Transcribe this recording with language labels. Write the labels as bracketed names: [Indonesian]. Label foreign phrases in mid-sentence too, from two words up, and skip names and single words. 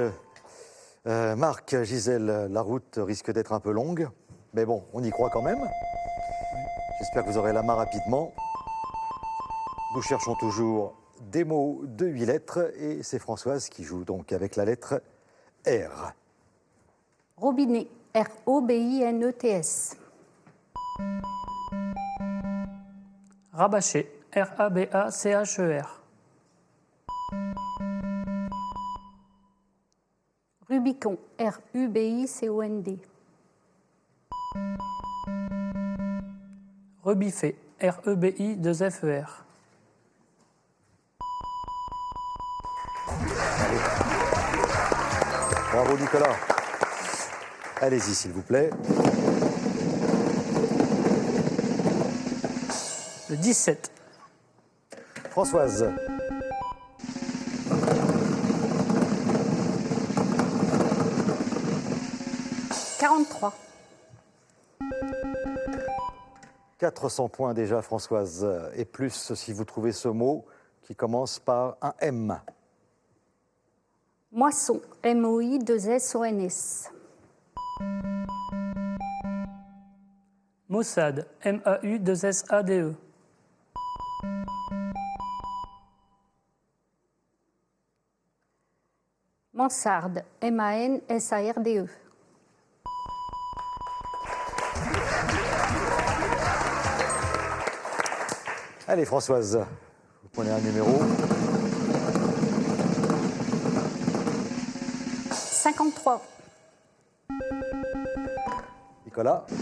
[French] Marc, Gisèle, la route risque d'être un peu longue, mais bon, on y croit quand même. J'espère que vous aurez la main rapidement. Nous cherchons toujours des mots de 8 lettres et c'est Françoise qui joue donc avec la lettre R. Robinet, R-O-B-I-N-E-T-S. Rabâcher. R-A-B-A-C-H-E-R. Rubicon, R-U-B-I-C-O-N-D. Rebiffé. R-E-B-I-2-F-E-R. Bravo Nicolas. Allez-y s'il vous plaît. Le 17. Françoise. « 43. 400 points déjà Françoise. Et plus si vous trouvez ce mot qui commence par un M. Moisson, M-O-I-2-S-O-N-S. Maussade. M-A-U-2-S-A-D-E. Mansarde, M-A-N-S-A-R-D-E. Allez Françoise, vous prenez un numéro. 53. Nicolas.